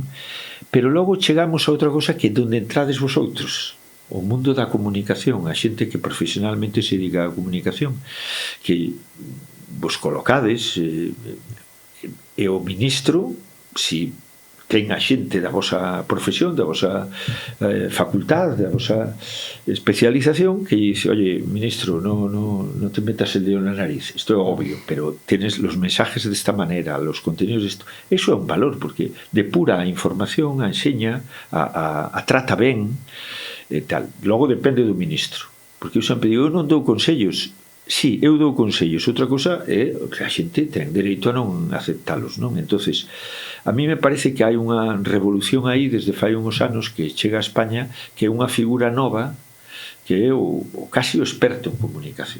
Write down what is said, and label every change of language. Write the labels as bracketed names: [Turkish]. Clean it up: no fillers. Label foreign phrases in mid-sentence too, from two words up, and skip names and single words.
[Galician] Pero logo chegamos a outra cosa que é onde entrades vosotros, o mundo da comunicación, a xente que profesionalmente se dedica á comunicación, que vos colocades, e o ministro, si ten a xente da vosa profesión, da vosa facultad, da vosa especialización, que [Spanish] dice, oye, ministro, no te metas el dedo [Galician] na nariz, isto é obvio, [Spanish] pero tienes los mensajes de esta manera, los contenidos de esto. [Galician] Eso é un valor, porque depura a información, a enseña, a trata ben, e tal. Logo depende do ministro, porque eu sempre digo, eu non dou consellos. Sí, eu dou consellos, outra cosa é que a xente ten dereito a non aceptalos, non? [Spanish] Entonces, a mí me parece [Galician] que hai unha revolución aí desde fai uns anos que chega a España, que é unha figura nova que é o casi o experto en comunicación.